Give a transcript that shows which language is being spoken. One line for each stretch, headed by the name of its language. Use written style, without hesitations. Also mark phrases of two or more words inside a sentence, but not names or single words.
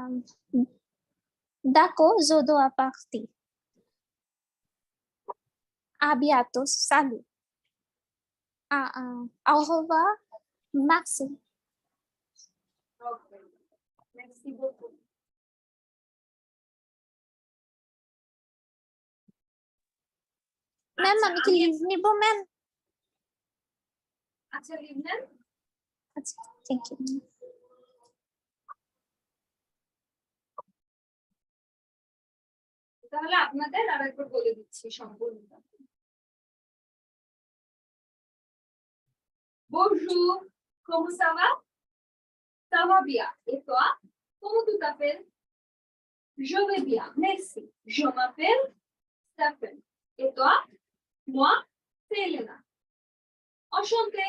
French: D'accord, je dois partir. Abiato, salut. Au revoir, merci. Okay. Merci beaucoup.
Bangla: ম্যাম আচ্ছা, আমি কি লিভ নিব ম্যাম? আচ্ছা লিভ নেন। আচ্ছা
English: thank you.
Bangla: তাহলে আপনাদের আরেকবার বলে দিচ্ছি সম্পূর্ণ।
French: Bonjour, comment ça va? Ça va bien. Et toi? Comment tu t'appelles? Je vais bien, merci. Je m'appelle Stephen. Et toi? Moi, c'est Elena. Enchantée.